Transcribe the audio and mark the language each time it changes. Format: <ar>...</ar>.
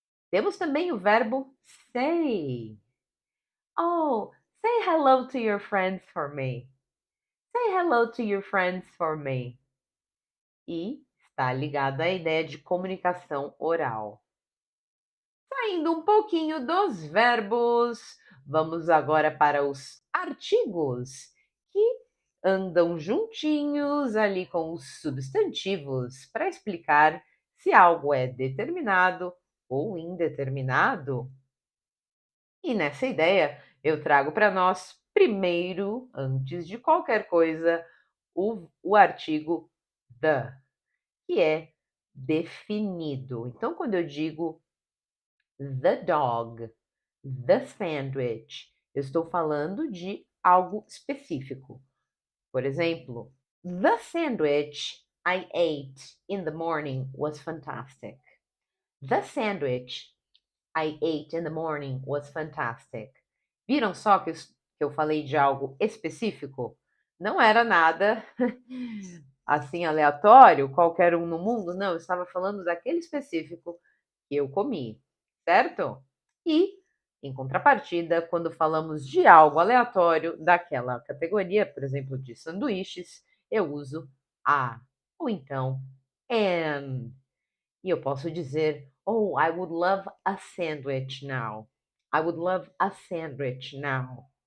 <pt>Temos também o verbo say.</pt> <en>Oh, say hello to your friends for me. Say hello to your friends for me.</en> <pt>E está ligado à ideia de comunicação oral. Saindo um pouquinho dos verbos, vamos agora para os artigos, que andam juntinhos ali com os substantivos para explicar se algo é determinado ou indeterminado. E nessa ideia, eu trago para nós, primeiro, antes de qualquer coisa, o artigo the, que é definido. Então, quando eu digo the dog, the sandwich, eu estou falando de algo específico. Por exemplo,</pt> <en>the sandwich I ate in the morning was fantastic. The sandwich I ate in the morning was fantastic.</en> <pt>Viram só que eu falei de algo específico? Não era nada assim aleatório, qualquer um no mundo, não, eu estava falando daquele específico que eu comi, certo? E, em contrapartida, quando falamos de algo aleatório daquela categoria, por exemplo, de sanduíches, eu uso a ou então an. E eu posso dizer,</pt> <en>oh, I would love a sandwich now. I would love a sandwich now.</en>